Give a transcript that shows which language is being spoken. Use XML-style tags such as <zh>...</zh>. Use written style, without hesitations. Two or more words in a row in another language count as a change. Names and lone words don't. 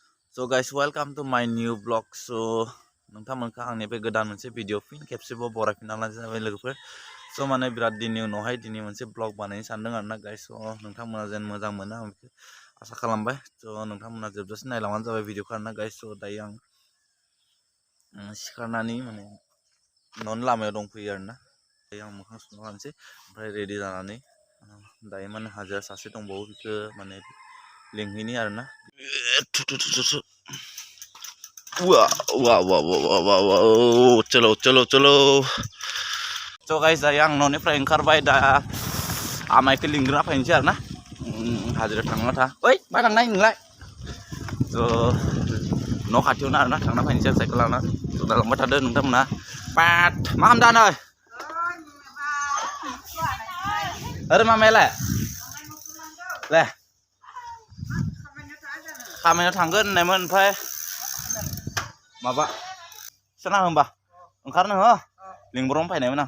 <en>So guys, welcome to my new vlog.</en> <brx>So नोंथांमोनखौ आंनिफ्राय गोदान मोनसे भिडिअ फिन खेबसेबाव बरायफिनना लानाय जाबाय लोगोफोर। स' माने बिराद दिननि उनावहाय दिनै मोनसे ब्लग बानायनो सानदों आरोना गाइस। स' नोंथांमोना जेन मोजां मोनो आं बेखौ आसा खालामबाय। स' नोंथांमोना जोबजासिम नायलांबानो जाबाय भिडिअखौ आरोना गाइस। स' दायो आं सिखारनानै माने न'नि लामायाव दंफैयो आरोना। दायो आं मोखां सुना लानोसै ओमफ्राय रेडि जानानै दायो माने हाजिरा सासे दंबावो बेखौ माने लिंहैनि आरोना।</brx> <hi>वाह वाह वाह वाह वाह वाह चलो चलो चलो।</hi> <brx>स' गाइस दायो आं न'निफ्राय ओंखारबाय दा आमाइखौ लिंग्रोना फैनोसै आरोना। हाजिरा थांना था ओइ मा थांनाय नोंलाय। स' न' खाथियावनो आरोना थांना फैनोसै आं साइकेल लाना। स' दा लांबाय थादो नोंथांमोना। पाट मा खालामदों नै ओरै मामायालाय ले खामानियाव थांगोन होननायमोन ओमफ्राय माबा सोना होमबा ओंखारनो हो लिंब्र'नो फैनायमोन आं।</brx>